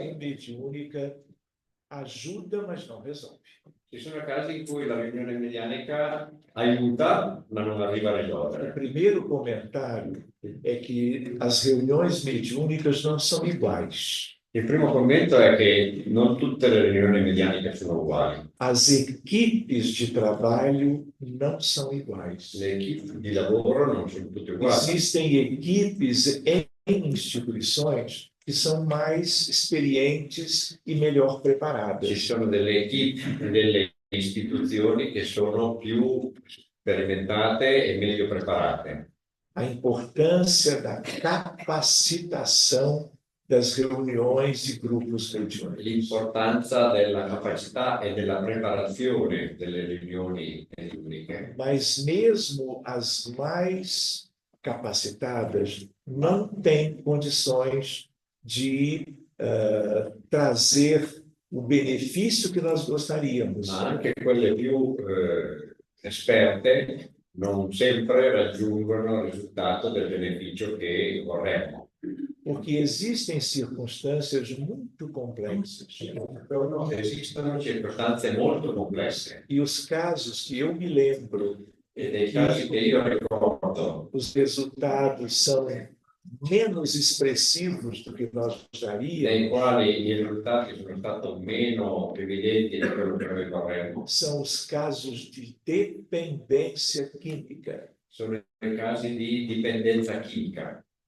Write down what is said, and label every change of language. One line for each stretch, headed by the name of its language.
Portuguese: reunião mediúnica ajuda, mas não resolve.
Italian: Ci sono casi in cui la riunione medianica aiuta, ma non arriva a
Portuguese: O
Italian: risolvere.
Portuguese: primeiro comentário é que as reuniões mediúnicas não são iguais.
Italian: Il primo commento è che non tutte le riunioni medianiche sono uguali.
Portuguese: As equipes de trabalho não são iguais.
Italian: Le equip di lavoro non sono tutte uguali.
Portuguese: Existem equipes em instituições que são mais experientes e melhor
Italian: Ci
Portuguese: preparadas.
Italian: sono delle equip, delle istituzioni che sono più sperimentate e meglio preparate.
Portuguese: A importância da capacitação das reuniões de grupos mediúnicos.
Italian: L'importanza della capacità e della preparazione delle riunioni mediuniche.
Portuguese: Mas mesmo as mais capacitadas não têm condições de trazer o benefício que nós gostaríamos.
Italian: Ma anche quelle più esperte non sempre raggiungono il risultato del beneficio che vorremmo.
Portuguese: Porque existem circunstâncias muito complexas.
Italian: Esistono circostanze molto complesse
Portuguese: E os casos que eu me lembro,
Italian: e dei casi che io ricordo
Portuguese: os resultados são menos expressivos do que nós gostaríamos,
Italian: nei quali i risultati sono stati meno evidenti di quello che noi vorremmo,
Portuguese: são os casos de dependência química.
Italian: sono i casi di dipendenza chimica.